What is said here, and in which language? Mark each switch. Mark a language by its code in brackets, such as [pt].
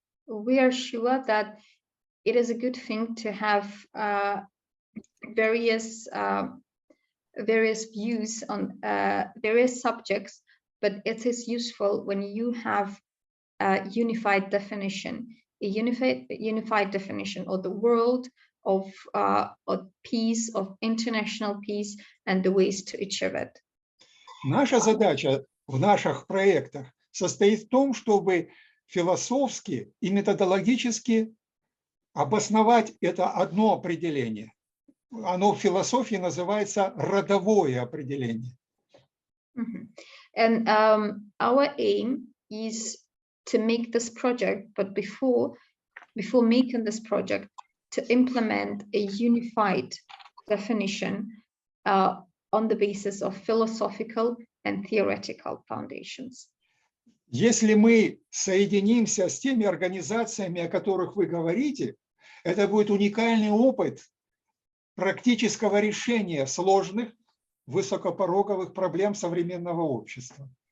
[en] we are sure that it is a good thing to have various views on various subjects, but it is useful when you have a unified definition, unified definition of the world, of peace, of international peace, and the ways to achieve it. [ru] Наша задача в наших проектах состоит в том, чтобы философски и методологически обосновать это одно определение. Оно в философии называется родовое определение. [en] And our aim is to make this project, but before making this project, to implement a unified definition on the basis of philosophical and theoretical foundations. [ru] Если мы соединимся с теми организациями, о которых вы говорите, это будет уникальный опыт практического решения сложных, высокопороговых проблем современного общества.